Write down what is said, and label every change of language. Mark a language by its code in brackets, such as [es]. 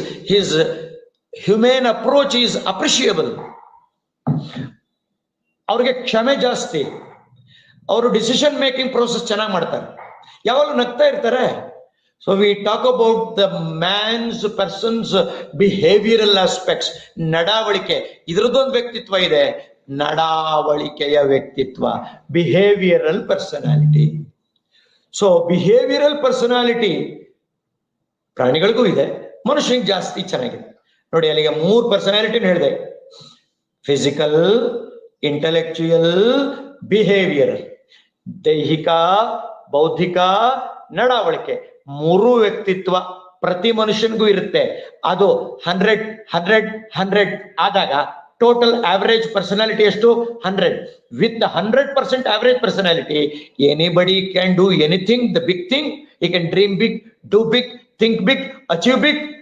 [en] His humane approach is appreciable. [kn] ಅವ್ರಿಗೆ ಕ್ಷಮೆ ಜಾಸ್ತಿ. ಅವರು ಡಿಸಿಷನ್ ಮೇಕಿಂಗ್ ಪ್ರೋಸೆಸ್ ಚೆನ್ನಾಗಿ ಮಾಡ್ತಾರೆ, ಯಾವಾಗಲೂ ನಗ್ತಾ ಇರ್ತಾರೆ. [en] So we talk about the persons behavioural aspects, ನಡಾವಳಿಕೆ. [kn] ಇದ್ರದ್ದೊಂದು ವ್ಯಕ್ತಿತ್ವ ಇದೆ, ನಡಾವಳಿಕೆಯ ವ್ಯಕ್ತಿತ್ವ, behavioural personality. So behavioural personality ಪ್ರಾಣಿಗಳಿಗೂ ಇದೆ, ಮನುಷ್ಯನಿಗೆ ಜಾಸ್ತಿ ಚೆನ್ನಾಗಿದೆ. ನೋಡಿ, ಅಲ್ಲಿಗೆ 3 ಪರ್ಸನಾಲಿಟಿ ಹೇಳಿದೆ, ಫಿಸಿಕಲ್, ಇಂಟೆಲೆಕ್ಚುಯಲ್, ಬಿಹೇವಿಯರಲ್. ದೈಹಿಕ, ಬೌದ್ಧಿಕ, ನಡಾವಳಿಕೆ, 3 ವ್ಯಕ್ತಿತ್ವ ಪ್ರತಿ ಮನುಷ್ಯನಿಗೂ ಇರುತ್ತೆ. ಅದು 100 ಆದಾಗ ಟೋಟಲ್ ಆವರೇಜ್ ಪರ್ಸನಾಲಿಟಿ ಎಷ್ಟು? 100. [en] With the 100% average personality, anybody can do anything, the big thing. He can dream big, do big, think big, achieve big.